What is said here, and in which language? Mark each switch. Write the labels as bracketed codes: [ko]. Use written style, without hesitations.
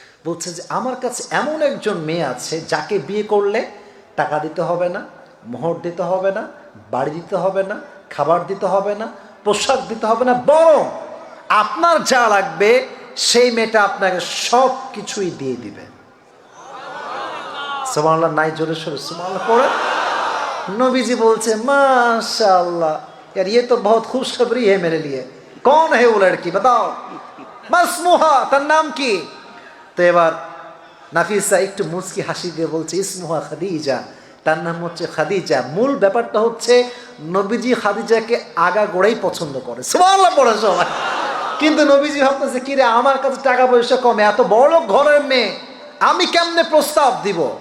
[bn] বলছে যে আমার কাছে এমন একজন মেয়ে আছে যাকে বিয়ে করলে টাকা দিতে হবে না, মোহর দিতে হবে না, বাড়ি দিতে হবে না, খাবার দিতে হবে না, পোশাক দিতে হবে না, বরং আপনার যা লাগবে সেই মেয়েটা আপনাকে সব কিছুই দিয়ে দিবে। সুবহানাল্লাহ নাই, জোরে সোরে সুবহানাল্লাহ পড়ে। [hi] नबीजी बोलছে माशाअल्लाह यार ये तो बहुत खुशखबरी है मेरे लिए। कौन है वो लड़की बताओ? মাসমুহা, [bn] তার নাম কি? তো এবার নাফিসা একটু মুচকি হাসি দিয়ে বলছে ইসমুহা খাদিজা, তার নাম হচ্ছে খাদিজা। মূল ব্যাপারটা হচ্ছে নবীজি খাদিজাকে আগা গোড়াই পছন্দ করে। সুবহানাল্লাহ পড়ে সবাই। কিন্তু নবীজি ভাবতেছে কি রে, আমার কাছে টাকা পয়সা কম, এত বড় ঘরের মেয়ে আমি কেমনে প্রস্তাব দিব?